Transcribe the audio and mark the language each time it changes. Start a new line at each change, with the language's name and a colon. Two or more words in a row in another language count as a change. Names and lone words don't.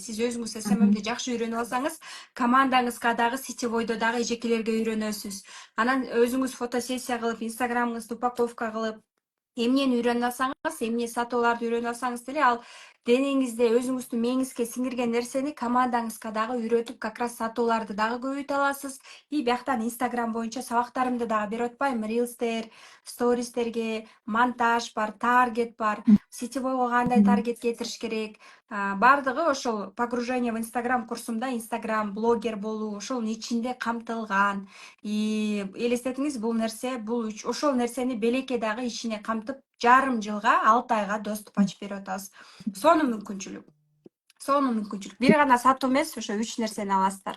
Kyrgyz: Сиз өзүңүз СММди жакшы үйрөнүп алсаңыз, командаңызга дагы сетевойдо дагы эжекелерге үйрөнөсүз. Анан өзүңүз фотосессия кылып, инстаграмыңызды упаковка кылып, эмнени үйрөнүп алсаңыз, эмне сатууларды үйрөнүп алсаңыз деле ал денеңизде өзүңүздүн мээңизге сиңирген нерсени командаңызга дагы үйрөтүп,
Russian: как раз
Kyrgyz: сатууларды дагы көбөйтө аласыз. И бияктан инстаграм боюнча сабактарымды дагы берип атпайбы? Рилстер, стористерге монтаж бар, таргет бар. Сетевойго кандай таргет кетириш керек? Бардыгы ошол
Russian: погружение в инстаграм
Kyrgyz: курсумда инстаграм блогер болуу ошонун ичинде камтылган. И элестетиңиз, бул нерсе, ошол нерсени белекке дагы ичине камтып, жарым жылга 6 айга доступ ачып берип атабыз. Сонун мүмкүнчүлүк. Сонун мүмкүнчүлүк. Бир гана сатуу эмес, ошо 3 нерсени аласыздар.